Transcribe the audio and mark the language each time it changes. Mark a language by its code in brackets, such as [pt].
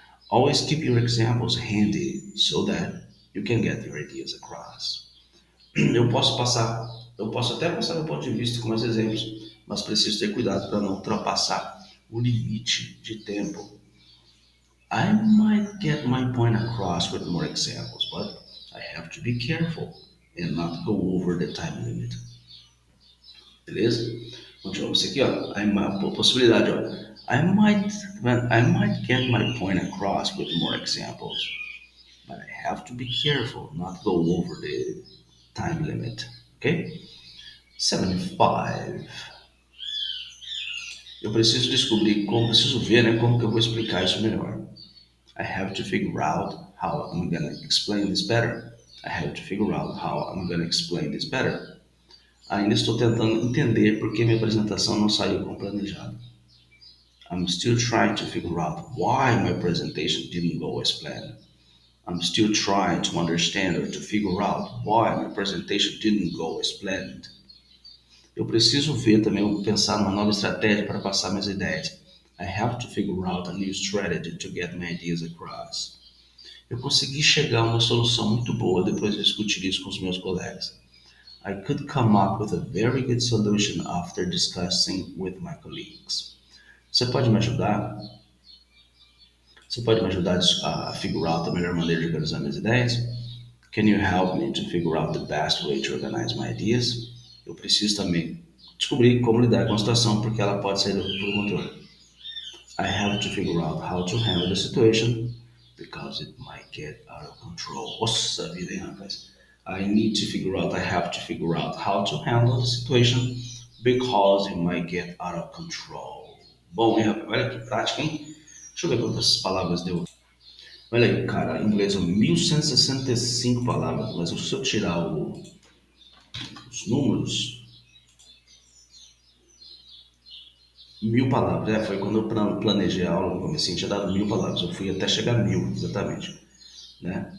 [en] Always keep your examples handy so that you can get your ideas across. [pt] Eu posso até passar meu ponto de vista com mais exemplos, mas preciso ter cuidado para não ultrapassar o limite de tempo. [en] I might get my point across with more examples, but I have to be careful and not go over the time limit. [pt] Beleza? Continuamos aqui, ó. Possibilidade, ó. [en] I might get my point across with more examples, but I have to be careful not to go over the time limit. Ok? 75. [pt] Eu preciso ver, né, como que eu vou explicar isso melhor. [en] I have to figure out how I'm gonna explain this better. I have to figure out how I'm gonna explain this better. [pt] Ainda estou tentando entender por que minha apresentação não saiu como planejado. [en] I'm still trying to figure out why my presentation didn't go as planned. I'm still trying to understand or to figure out why my presentation didn't go as planned. [pt] Eu preciso ver também, pensar numa nova estratégia para passar minhas ideias. [en] I have to figure out a new strategy to get my ideas across. [pt] Eu consegui chegar a uma solução muito boa depois de discutir isso com os meus colegas. [en] I could come up with a very good solution after discussing with my colleagues. [pt] Você pode me ajudar? Você pode me ajudar a [en] figure out [pt] a melhor maneira de organizar minhas ideias? [en] Can you help me to figure out the best way to organize my ideas? [pt] Eu preciso também descobrir como lidar com a situação, porque ela pode sair do controle. [en] I have to figure out how to handle the situation, because it might get out of control. [pt] Nossa vida, hein, rapaz? [en] I have to figure out how to handle the situation, because it might get out of control. [pt] Bom, hein, rapaz? Olha que prática, hein? Deixa eu ver quantas palavras deu. Olha aí, cara, em inglês são 1165 palavras, mas se eu tirar os números, 1000 palavras. Foi quando eu planejei a aula no começo, tinha dado 1000 palavras. Eu fui até chegar a 1000, exatamente. Né?